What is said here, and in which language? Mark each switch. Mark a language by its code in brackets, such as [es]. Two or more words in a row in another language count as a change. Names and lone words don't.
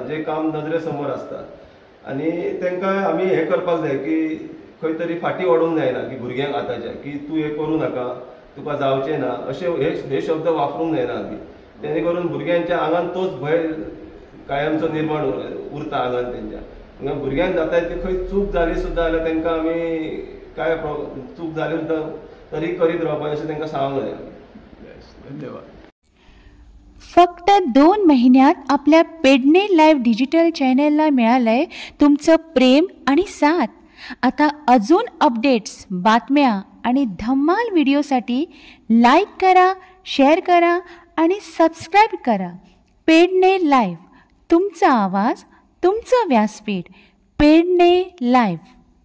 [kok] जे काम नजरे समोर आसता आनी तांकां आमी हें करपाक जाय की खंय तरी फाटी ओडूंक जायना की भुरग्यांक आतांच्या की तूं हें करूं नाका तुका जावचें ना अशे हे शब्द वापरूंक जायना आमी जेणे करून भुरग्यांच्या आंगान तोच भंय कायमचो निर्माण उरता आंगान तेंच्या भुरग्यांक जाता ती खंय चूक जाली सुद्दां जाल्यार तांकां आमी काय चूक जाली सुद्दां तरी करीत रावपाक अशें तांकां सांगूंक जाय धन्यवाद [mr] फक्त 2 महिन्यात आपल्या पेडणे लाईव्ह डिजिटल चॅनलला मिळालंय तुमचं प्रेम आणि साथ आता अजून अपडेट्स बातम्या आणि धम्माल व्हिडिओसाठी लाईक करा शेअर करा आणि सबस्क्राईब करा पेडणे लाईव्ह तुमचा आवाज तुमचं व्यासपीठ पेडणे लाईव्ह